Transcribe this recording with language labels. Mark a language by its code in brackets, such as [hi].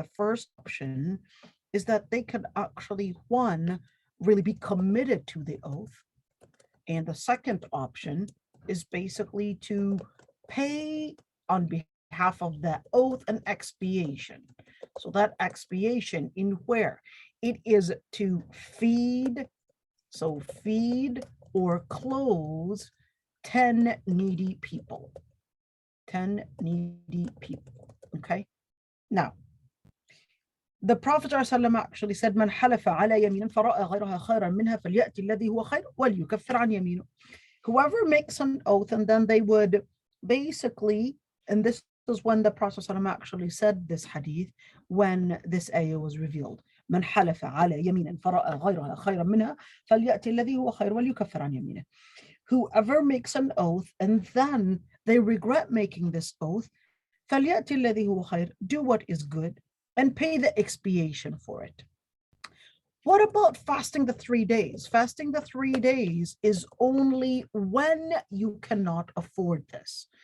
[en] The first option is that they could actually, one, really be committed to the oath, and the second option is basically to pay on behalf of that oath an expiation. So that expiation in where? It is to feed or clothe 10 needy people. 10 needy people, okay? Now, the Prophet ﷺ actually said, [ar] من حلف على يمين فرأى غيرها خيرا منها فليأتي الذي هو خير وليكفر عن يمينه. [en] Whoever makes an oath, and then they would basically, and this is when the Prophet ﷺ actually said this hadith, when this ayah was revealed. [ar] من حلف على يمين فرأى غيرها خيرا منها فليأتي الذي هو خير وليكفر عن يمينه. [en] Whoever makes an oath and then they regret making this oath, [ar] فليأتي الذي هو خير, [en] do what is good and pay the expiation for it. What about fasting the 3 days? Fasting the 3 days is only when you cannot afford this.